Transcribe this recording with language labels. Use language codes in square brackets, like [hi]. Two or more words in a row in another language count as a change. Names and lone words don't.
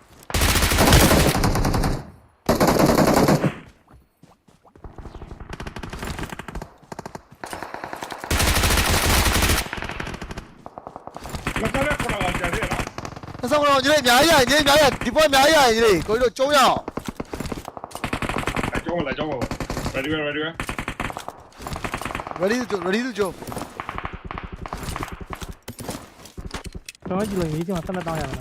[my] မကလည်းခေါ်လာကြတယ်နော် အဆောင်တော့ညီလေးအများကြီးဒီပွဲအများကြီးညီလေးကိုကြီးတို့ကျုံးရအောင် ကျုံးလာ ready [en] to go [my] တော့ကြည့်လို့ရေးချင်မှာဆက်လက်တောင်းရမှာ